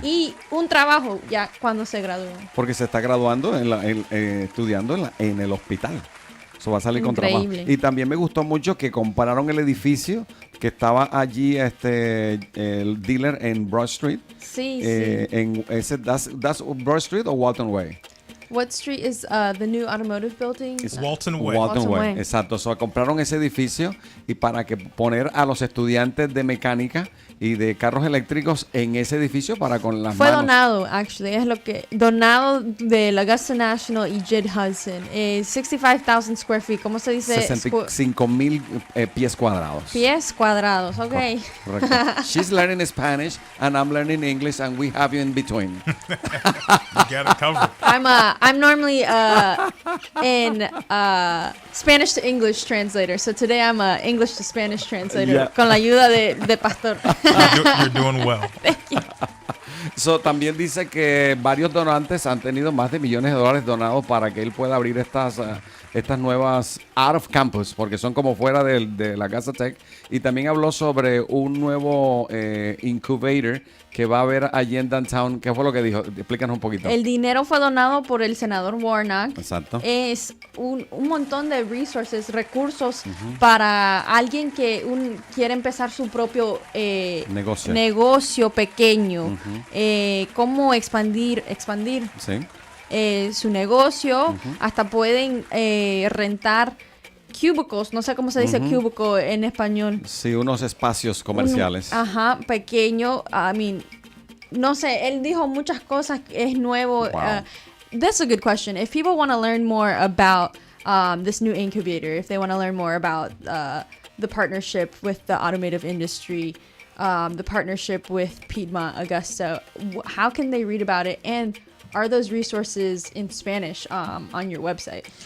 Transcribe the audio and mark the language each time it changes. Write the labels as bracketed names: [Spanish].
[Spanish] Y un trabajo ya cuando se gradúen. Porque se está graduando estudiando en el hospital. Eso va a salir con trabajo. Y también me gustó mucho que compararon el edificio que estaba allí, el dealer en Broad Street. Sí, [English] ¿That's Broad Street o Walton Way? What street is the new automotive building? It's Walton Way. Walton Way. Way. [Spanish] Exacto. So, compraron ese edificio y para que poner a los estudiantes de mecánica y de carros eléctricos en ese edificio para con las Fue manos. donado, actually, es lo que donado de la Augusta National y Jed Hudson. 65,000 square feet, ¿cómo se dice? 65,000 pies cuadrados. Pies cuadrados, ok. Correcto. [English] She's learning Spanish and I'm learning English and we have you in between. You got it covered. I'm normally in Spanish to English translator, so today I'm a English to Spanish translator Yeah. [Spanish] con la ayuda de Pastor. [English] You're doing well. [Spanish] So, también dice que varios donantes han tenido más de millones de dólares donados para que él pueda abrir estas nuevas out of campus, porque son como fuera de la Augusta Tech. Y también habló sobre un nuevo incubator que va a haber allí en downtown. ¿Qué fue lo que dijo? Explícanos un poquito. El dinero fue donado por el senador Warnock. Exacto. Es un montón de recursos para alguien que quiere empezar su propio negocio pequeño. Cómo expandir Sí. su negocio. Hasta pueden rentar cubicles, no sé cómo se dice cubicle en español. Sí, unos espacios comerciales. Pequeño. No sé, él dijo muchas cosas, es nuevo. [English] Wow. That's a good question. If people want to learn more about this new incubator, if they want to learn more about the partnership with the automotive industry, the partnership with Piedmont, Augusta, how can they read about it? And are those resources in Spanish on your website?